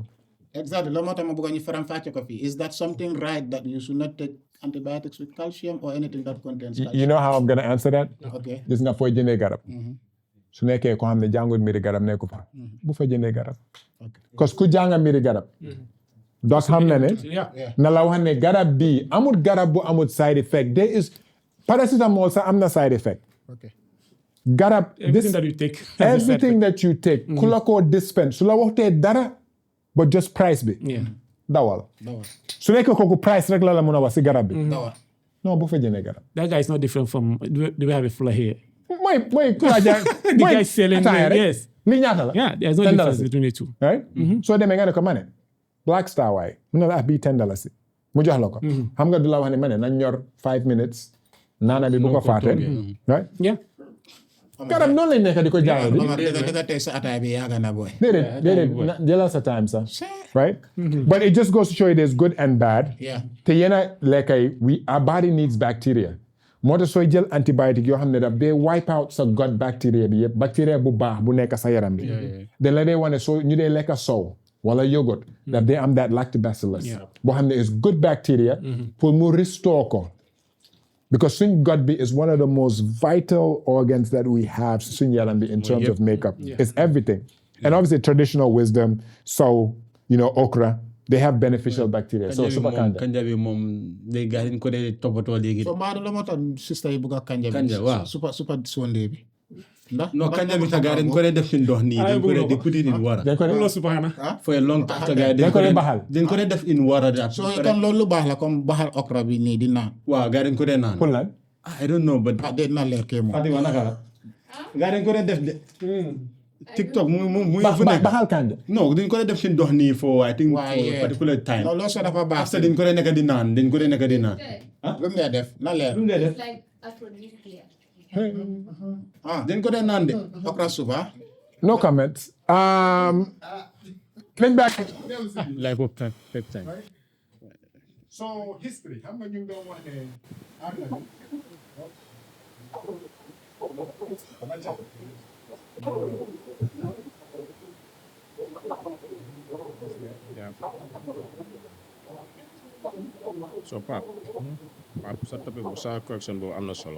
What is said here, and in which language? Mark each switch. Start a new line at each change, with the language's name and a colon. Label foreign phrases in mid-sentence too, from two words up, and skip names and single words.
English: Exactly.
Wolof: Loolu moo tax ma bëgg ñu faram fàcce ko fii.
English: Is that something right that you should not take antibiotics with calcium or anything that contains calcium? You know how I'm gonna answer that? Okay.
Wolof: Gis nga fooy jëndee garab. su nekkee ko xam ne jàngul mbiri garab nekku fa. bu fa jëndee garab. parce que ku jànga mbiri garab. doc xam na ne. na la wax ne garab bii amul garab bu amul side effect.
English: there is paracetamol
Wolof: sax am na
English: side effect. Okay.
Wolof: garab
English: Everything that you take. everything that you take
Wolof: ku la koo dispense su la waxtee dara
English: but just price
Wolof: bi.
English: Yeah.
Wolof: dawal su nekkee kooku price rek la mun a wax si garab bi. Dawal. non bu fa jëndee garab.
English: That guy is not different from the way I have a fuller here.
Wolof: mooy ku la jaay.
English: The guy selling
Wolof: ataaya rek.
English: yes.
Wolof: li ñaata la.
English: Yeah, there's no $10 difference between the two.
Wolof: right soo demee nga ne ko ma ne Black Star waaye mu ne la bii $10 mu jox la ko. xam nga du la wax ne ma ne nañ ñor 5 minutes naana bi bu ko faate.
English: right Yeah.
Wolof: garab noonu lañ nekk di ko jaayee bi. Omar, dëgg tey sa ataay bi yaaga na boy. déedéet jëlal sa time sax.
English: right but it just goes to show you there's good and bad. Yeah.
Wolof: te yenn lekka yi
English: our body needs bacteria.
Wolof: moo tax sooy jël antibiotique yoo xam ne daf dee
English: wipe out
Wolof: sa
English: gut bacteria
Wolof: bi yëpp bacteria bu baax bu nekk sa yaram bi. da la dee wane soo ñu dee lekka sow wala yogurt daf dee am
English: that lactobacillus.
Wolof: boo xam ne
English: is good bacteria.
Wolof: pour mu restore ko.
English: because suñ gut bi is one of the most vital organs that we have
Wolof: suñ yaram bi
English: in terms of makeup. It's everything. And obviously traditional wisdom, so okra, they have beneficial bacteria. So super kanja.
Wolof: Kanja bi moom léegi gars yi dañ ko dee toppatoo léegi. So maa la moo tax sister yi bëgg a kanja bi. Kanja, waaw. super sonde bi. Ndax non kanja bi sax gars yi dañ ko dee def ci ndox nii dañ ko dee di
English: put it in water.
Wolof: dañ ko dee
Arabic: Allah subhanahu.
English: for a long time te gars yi
Wolof: dañ ko dee baxal. dañ ko dee def
English: in water
Wolof: daal. so kon loolu lu baax la comme baxal okra bi nii di naan. waaw gars yi dañ ko dee naan. pour lan.
English: I don't know but.
Wolof: Dee na leer kee moom. Fatima naka la. gars yi dañ ko dee def de. TikTok muy fu nekk. baxal kanja. non dañ ko dee def ci ndox nii
English: for I think for
Wolof: Waaye
English: a particular time.
Wolof: non loolu sax dafa baax. after dañ ko dee nekk di naan dañ ko dee nekk di naan. lu mu lay def na leer.
English: It's like aphrodisiac.
Wolof: dañ ko dee naan de. okra suba.
English: No comments. Let's back. Lipopeptide. So history.
Wolof: Xam nga ñu doon wax ne So Pape sa topic bu sa correction boobu am na solo.